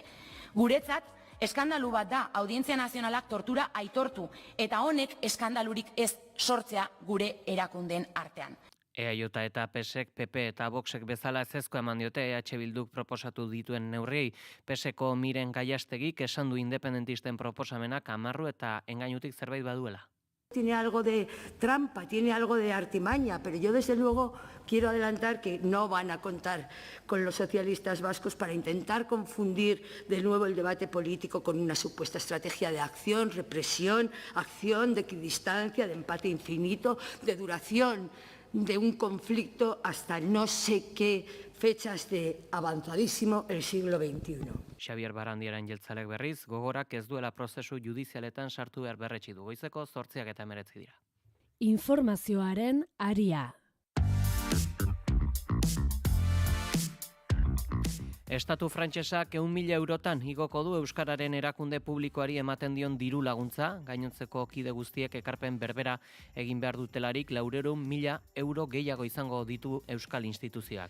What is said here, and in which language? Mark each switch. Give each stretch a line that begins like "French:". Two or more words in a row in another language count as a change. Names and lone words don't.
Basque: Guretzat, eskandalu bat da Audientzia Nazionalak tortura aitortu, eta honek eskandalurik ez sortzea gure erakundeen artean. EAJ eta PSek, PP eta Voxek bezala ezezko eman diote EH Bilduk proposatu dituen neurriei. PSeko Miren Gallastegik esan du independentisten proposamenak amarru eta engainutik zerbait baduela.
Spanish: Tiene algo de trampa, tiene algo de artimaña, pero yo desde luego quiero adelantar que no van a contar con los socialistas vascos para intentar confundir de nuevo el debate político con una supuesta estrategia de acción, represión, acción, de equidistancia, de empate infinito, de duración de un conflicto hasta no sé qué fechas de avanzadísimo el siglo XXI.
Basque: Xabier Barandiaren jeltzalek berriz, gogorak ez duela prozesu judizialetan sartu behar berretsi du. Goizeko 8:19 dira. Informazioaren aria. Estatu frantsesak 100.000 eurotan igoko du Euskararen erakunde publikoari ematen dion diru laguntza, gainontzeko kide guztiek ekarpen berbera egin behar dutelarik 400.000 euro gehiago izango ditu Euskal instituzioak.